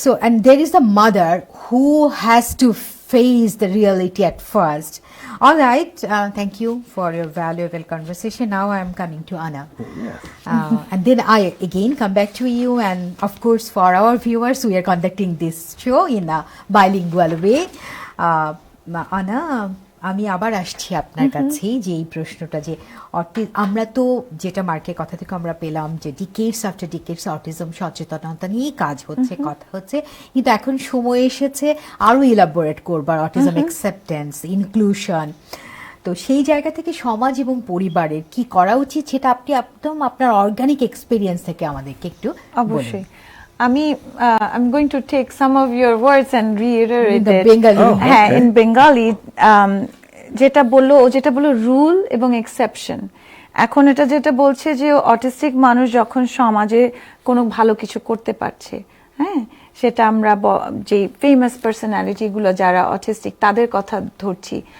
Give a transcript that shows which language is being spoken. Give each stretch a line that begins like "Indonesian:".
English: So, and there is the mother who has to face the reality at first. All right, thank you for your valuable conversation. Now I am coming to Aana. Yes. And then I again come back to you, and of course for our viewers, we are conducting this show in a bilingual way.
Bangla: Aana, আমি আবার আসছি আপনার কাছে যে এই প্রশ্নটা যে আমরা তো যেটা মার্কের কথা থেকে আমরা পেলাম যে ডিকেডস আফটার ডিকেডস অটিজম সচেতনতা নিয়ে কাজ হচ্ছে, কথা হচ্ছে, কিন্তু এখন সময় এসেছে আরো ইলাবোরেট করবার অটিজম অ্যাকসেপ্টেন্স, ইনক্লুশন। তো সেই জায়গা থেকে সমাজ এবং পরিবারের কি করা উচিত সেটা আপনি একদম আপনার অর্গানিক এক্সপেরিয়েন্স থেকে আমাদেরকে একটু অবশ্যই আমি
English: I'm going to take some of your words and reiterate The it. Bengali.
Bangla: হ্যাঁ,
English: in Bengali
Bangla: যেটা বললো রুল এবং এক্সেপশন। এখন এটা যেটা বলছে যে অটিস্টিক মানুষ যখন সমাজে কোনো ভালো কিছু করতে পারছে, হ্যাঁ, সেটা আমরা যে ফেমাস পার্সোনালিটি গুলো যারা অটিস্টিক তাদের কথা ধরছি।